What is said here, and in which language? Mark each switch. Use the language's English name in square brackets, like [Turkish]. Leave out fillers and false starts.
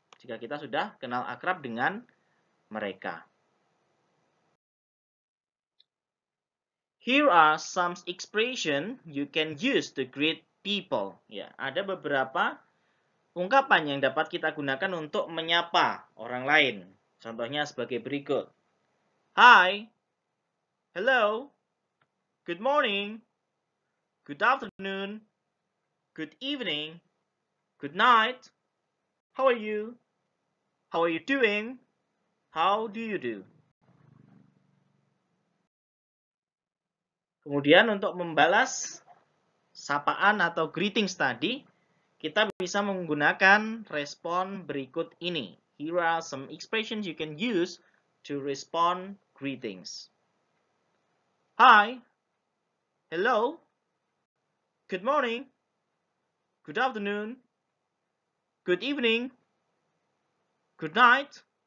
[Indonesian] Jika kita sudah kenal akrab dengan mereka. [English] Here are some expression you can use to greet people. [Indonesian] Ya, ada beberapa ungkapan yang dapat kita gunakan untuk menyapa orang lain. Contohnya sebagai berikut. [English] Hi, hello, good morning, good afternoon, good evening, good night, how are you? How are you doing? How do you do? [Indonesian] Kemudian untuk membalas sapaan atau greetings tadi, kita bisa menggunakan respon berikut ini. [English] Here are some expressions you can use to respond greetings. Hi, hello, good morning, good afternoon, good evening, good night.